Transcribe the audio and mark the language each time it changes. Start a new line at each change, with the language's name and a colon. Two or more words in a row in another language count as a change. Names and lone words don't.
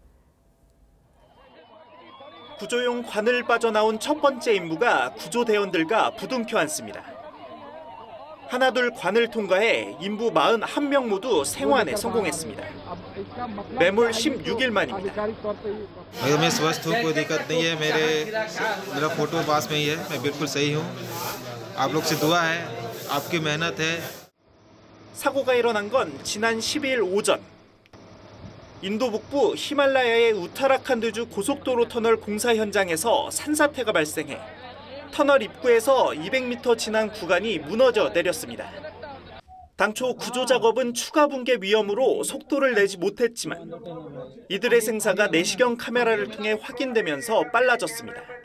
Korean: 구조용 관을 빠져나온 첫 번째 임무가 구조대원들과 부둥켜 안습니다. 하나둘 관을 통과해 인부 41명 모두 생還에 성공했습니다. 매몰 16일 만입니다.
Hindi: मैं स्वस्थ हूँ, कोई दिक्कत नहीं है। मेरा फोटो पास में ही है, मैं बिल्कुल सही हूँ। आप लोग से दुआ है, आपकी मेहनत है।
Korean: 사고가 일어난 건 지난 12일 오전. 인도 북부 히말라야의 우타라칸드주 고속도로 터널 공사 현장에서 산사태가 발생해 터널 입구에서 200m 지난 구간이 무너져 내렸습니다. 당초 구조 작업은 추가 붕괴 위험으로 속도를 내지 못했지만 이들의 생사가 내시경 카메라를 통해 확인되면서 빨라졌습니다.